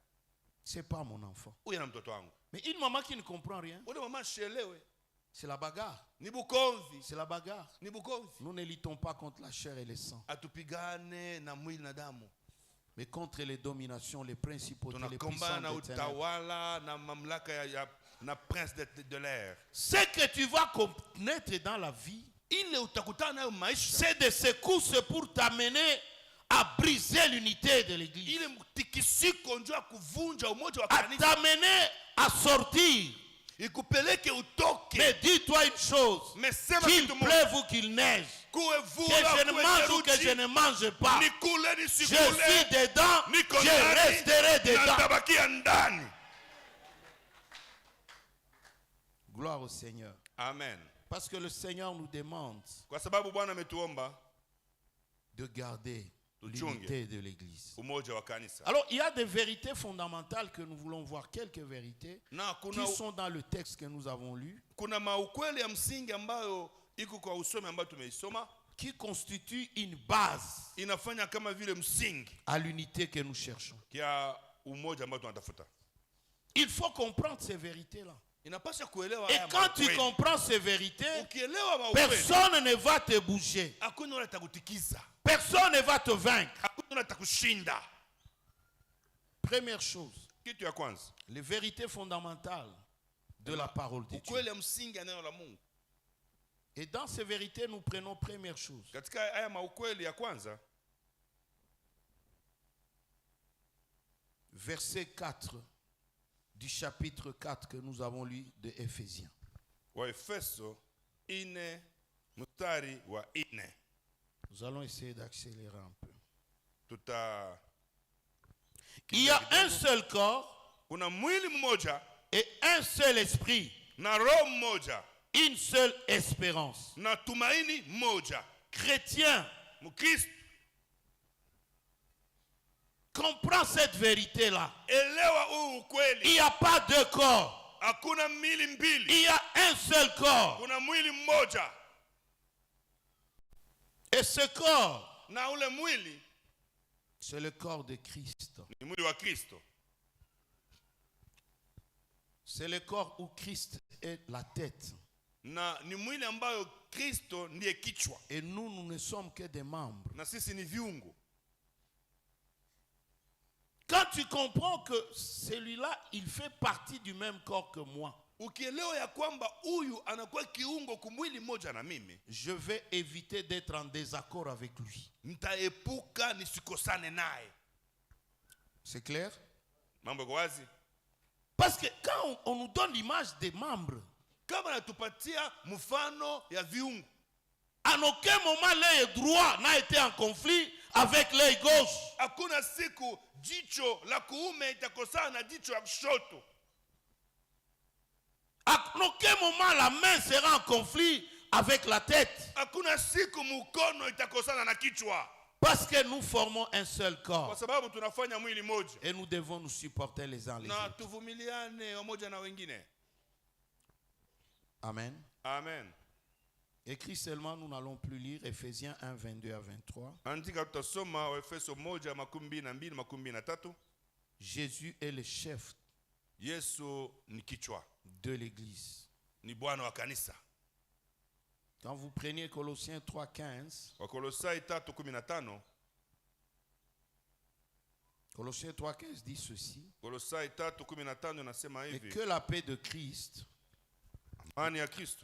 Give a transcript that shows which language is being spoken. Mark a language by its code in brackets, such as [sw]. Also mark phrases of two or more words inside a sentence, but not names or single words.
[fr] C'est pas mon enfant. [sw] Huyu ana mtoto wangu. [fr] Mais une maman qui ne comprend rien, [sw] Ule mama shelewe. [fr] c'est la bagarre. [sw] Ni bukomvi. [fr] C'est la bagarre. [sw] Ni bukomvi. [fr] Nous ne luttons pas contre la chair et le sang, [sw] Atupigane na mwili na damu. [fr] mais contre les dominations, les principautés, les [sw] Tunakombana na [fr] puissances des ténèbres. [sw] utawala na mamlaka na [fr] prince de l'air. Ce que tu vas connaître dans la vie, [sw] Ile utakutana nayo maisha. [fr] c'est des secousses pour t'amener à briser l'unité de l'église, [sw] Ile tikisiko njoo kuvunja umoja wa [fr] à [sw] kanisa. [fr] t'amener à sortir. [sw] Ikupeleke utoke. [fr] Mais dis-toi une chose, [sw] Mais sema [fr] qu'il [sw] kitu moja. [fr] pleuve ou qu'il neige, [sw] Kuwe [fr] que [sw] vula, [fr] je ne [sw] kuwe [fr] mange ou que [sw] theluji, [fr] je ne mange pas, [sw] nikule [fr] je [sw] nisikule. [fr] suis dedans, [sw] Niko [fr] je [sw] ndani, [fr] resterai [sw] na [fr] dedans. [sw] nitabakia ndani. [fr] Gloire au Seigneur. [sw] Amen. [fr] Parce que le Seigneur nous demande [sw] Kwa sababu Bwana ametuomba [fr] de garder [sw] Tuchunge [fr] l'unité de l'église. [sw] umoja wa kanisa. [fr] Alors, il y a des vérités fondamentales que nous voulons voir, quelques vérités [sw] Na [fr] qui sont dans le texte que nous avons lu, [sw] kuna maukweli ya msingi ambayo iko kwa usomi ambayo tumeisoma, [fr] qui constituent une base [sw] inafanya kama vile msingi [fr] à l'unité que nous cherchons. [sw] kia umoja ambao tunatafuta. [fr] Il faut comprendre ces vérités-là. [sw] Inapaswa kuelewa [fr] Et [sw] haya [fr] quand tu [sw] maukweli. [fr] comprends ces vérités, [sw] Ukielewa maukweli, [fr] personne ne va te bouger. [sw] hakuna yule atakutikiza, [fr] Personne ne va te vaincre. [sw] hakuna yule atakushinda. [fr] Première chose, [sw] Kitu ya kwanza, [fr] les vérités fondamentales de la parole de Dieu. [sw] ukweli ya msingi ya neno la Mungu. [fr] Et dans ces vérités, nous prenons première chose. [sw] Katika haya maukweli ya kwanza, [fr] Verset 4 du chapitre 4 que nous avons lu de Éphésiens. [sw] Waefeso 4 mstari wa 4. [fr] Nous allons essayer d'accélérer un peu. [sw] Tuta [fr] Il y a un seul corps [sw] kuna mwili mmoja [fr] et un seul esprit, [sw] na roho mmoja [fr] une seule espérance. [sw] na tumaini moja. [fr] Chrétien, [sw] Mkristo, [fr] comprends cette vérité-là. [sw] elewa huu [fr] Il [sw] ukweli. [fr] n'y a pas deux corps. [sw] Hakuna mili mbili, [fr] Il y a un seul corps. [sw] kuna mwili mmoja, [fr] Et ce corps, [sw] na ule mwili [fr] c'est le corps de Christ. [sw] ni mwili wa Kristo. [fr] C'est le corps où Christ est la tête. [sw] Na ni mwili ambayo Kristo ndiye kichwa [fr] Et nous, nous ne sommes que des membres. [sw] na sisi ni viungo. [fr] Quand tu comprends que celui-là, il fait partie du même corps que moi, [sw] Ukielewa ya kwamba huyu anakuwa kiungo kumwili mmoja na mimi, [fr] je vais éviter d'être en désaccord avec lui. [sw] nitaepuka nisikosane naye. [fr] C'est clair? [sw] Mambo yako wazi? [fr] Parce que quand on nous donne l'image des membres, [sw] Kama natupatia mfano ya viungo, [fr] en aucun moment l'œil droit n'a été en conflit avec l'œil gauche. [sw] hakuna siku jicho la kuume itakosana na jicho la kushoto. [fr] En aucun moment la main sera en conflit avec la tête. [sw] Hakuna siku mkono itakosana na kichwa, [fr] Parce que nous formons un seul [sw] kwa [fr] corps. [sw] sababu tunafanya mwili moja, [fr] Et nous devons nous supporter les uns les [sw] na [fr] autres. [sw] tuvumiliane wamoja na wengine. Amen. Amen. [fr] Écrit seulement, nous n'allons plus lire Éphésiens 1, 22 à 23. [sw] Andika tutasoma Waefeso 1:22-23. [fr] Jésus est le chef [sw] Yesu ni kichwa, [fr] de l'église. [sw] ni bwana wa kanisa. [fr] Quand vous preniez Colossiens 3, 15, [sw] Wakolosai 3:15, [fr] Colossiens 3, 15 dit ceci: [sw] Kolosai 3:15 inasema [fr] et [sw] hivi: [fr] que la paix de Christ, [sw] amani ya Kristo